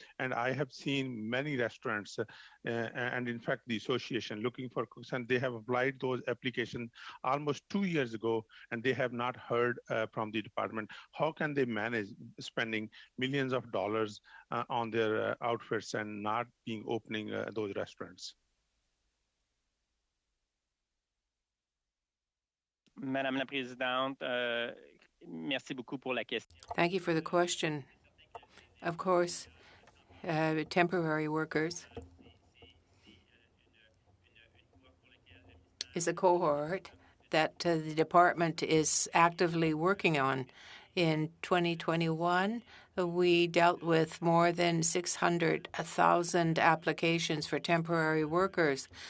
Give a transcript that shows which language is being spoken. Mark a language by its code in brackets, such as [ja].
[en] And I have seen many restaurants and in fact the association looking for cooks, and they have applied those applications almost 2 years ago, and they have not heard from the department. How can they manage spending millions of dollars on their outfits and not opening those restaurants? [fr] Madame la Présidente, merci beaucoup pour la question. [en] Thank you for the question. Of course, temporary workers is a cohort that the department is actively working on. In 2021, we dealt with more than 600,000 applications for temporary workers.